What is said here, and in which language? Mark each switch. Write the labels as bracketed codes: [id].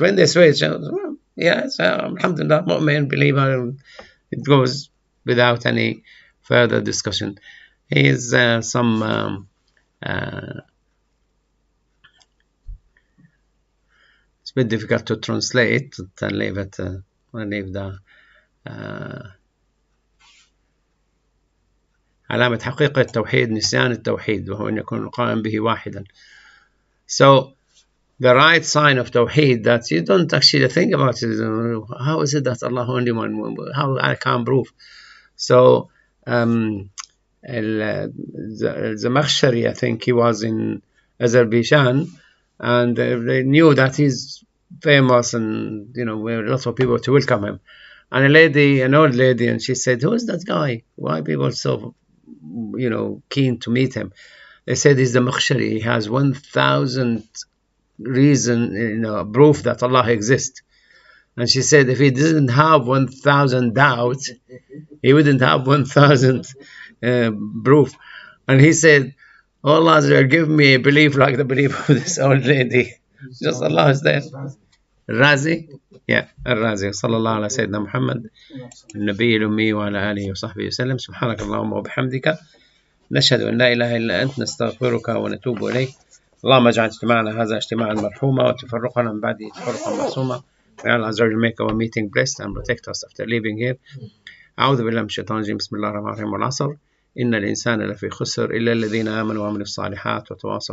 [en] When they switch, yes, alhamdulillah, mu'min, believer. It goes without any further discussion. Here's some it's a bit difficult to translate. I'll leave it. I'll leave the [ar] علامة حقيقة التوحيد نسيان التوحيد وهو أن يكون القائم به واحدا. [en] So the right sign of Tawheed, that you don't actually think about it. How is it that Allah only one? How I can prove? So Zamakhshari, I think he was in Azerbaijan, and they knew that he's famous, and where lots of people to welcome him. And an old lady, and she said, "Who is that guy? Why are people so, keen to meet him?" They said he's the Makhshari. He has 1,000 reason, proof that Allah exists. And she said if he didn't have 1,000 doubts, he wouldn't have 1,000 proof. And he said, oh Allah, give me a belief like the belief of this old lady. Just Allah is there. الرازي الرازي. [ar] صلى الله على سيدنا محمد النبي الأمي وعلى آله وصحبه وسلم. سبحانك اللهم وبحمدك نشهد أن لا إله إلا أنت نستغفرك ونتوب إليك. اللهم اجعل اجتماعنا هذا اجتماعا مرحوما وتفرقنا من بعده تفرقا معصوما. [en] May Allah Azza wa Jalla make our meeting blessed and protect us after leaving here. [ar] أعوذ بالله من الشيطان الرجيم. بسم الله الرحمن الرحيم. والعصر إن الإنسان لفي خسر إلا الذين آمنوا وعملوا الصالحات وتواصوا